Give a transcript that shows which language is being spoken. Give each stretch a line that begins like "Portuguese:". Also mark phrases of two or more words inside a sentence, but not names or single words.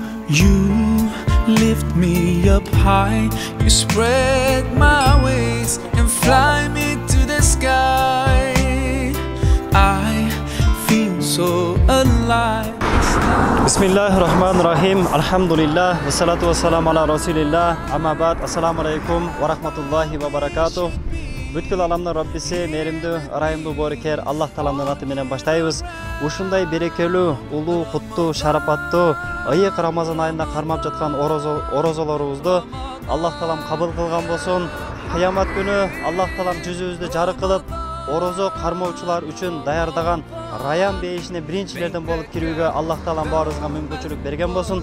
English: You lift me up high, you spread my wings and fly me to the sky. I feel so alive.
Arabic: Bismillahirrahmanirrahim. Alhamdulillah. والصلاة والسلام على رسول الله. أما بعد. السلام عليكم ورحمة الله وبركاته.
Kyrgyz: Бүткүл аламдын Раббиси, мээримдүү, ырайымдуу боорукер Аллах Тааланын аты менен баштайбыз. Ушундай берекелүү, улуу, куттуу, шарапаттуу айык Рамазан айында кармап жаткан орозолорубузду Аллах Таалам кабыл кылган болсун. Кыямат күнү Аллах Таалам жүзүбүздү жарык кылып, орозо кармоочулар үчүн даярдаган Раян бейишине биринчилерден болуп кирүүгө Аллах Таалам баарыбызга мүмкүнчүлүк берген болсун.